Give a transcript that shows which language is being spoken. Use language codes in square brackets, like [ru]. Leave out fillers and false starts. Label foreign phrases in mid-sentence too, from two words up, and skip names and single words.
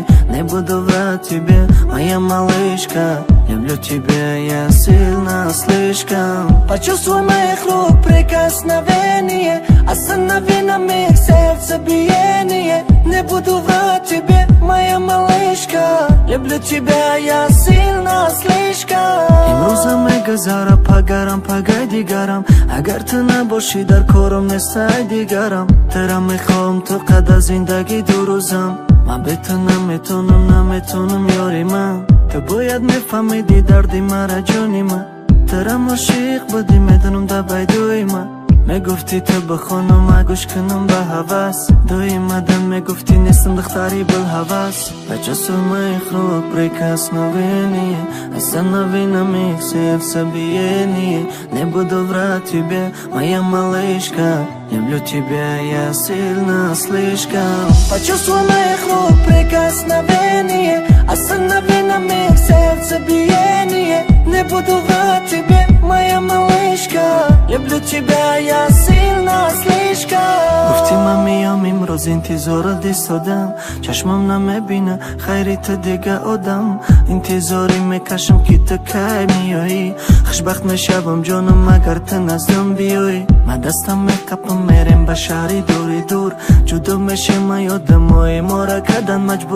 [ru] Не буду врать тебе, моя малышка, люблю тебя я сильно, слишком. Почувствуй моих рук прикосновение, останови на миг сердцебиение. Не буду врать тебе, моя малышка, люблю тебя я сильно, слишком. [tg] имрӯза мегузара пагарам пагай дигарам, агар ту набошӣ дар корам нестай дигарам. тера мехоҳам ту қада зиндагӣ дурӯзам, ман бе ту наметонам ёри ман. ту бояд мефаҳмидӣ дарди мара ҷони ман. терам ошиқ будӣ медонам дар байдуи ман. мегуфтӣ ту бихонам ма гӯш кунам ба ҳавас. доимадан мегуфтӣ нестам духтари билҳавас. [ru] почувствуй моих рук прикосновение, останови на миг сердцебиение. Не буду врать тебе, моя малышка, люблю тебя я сильно, слишком. Почувствуй моих рук прикосновение, останови на миг сердцебиение. Не буду врать тебе, моя малышка, люблю тебя я сильно, слишком. [tg] гуфти ман миём имрӯз интизорат истодам, чашмам намебина хайри ту дига одам. интизорӣ мекашам ки ту кай миёӣ, хушбахт мешавам ҷонам агар ту наздам биёӣ. ман дастам меқапам мерем ба шаҳри дури дур, ҷудо мешем ма ёдамои мора кардан маҷбур.